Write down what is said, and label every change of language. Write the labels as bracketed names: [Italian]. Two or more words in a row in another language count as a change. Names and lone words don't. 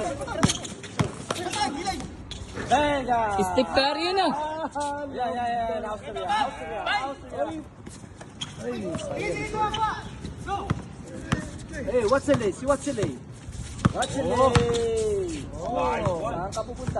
[Filipino] Venga. Steve Curry yun ah. [English] Yeah. Austria. Hey, what's the lay? What's the lay? [Filipino] Oh, saan ka pupunta?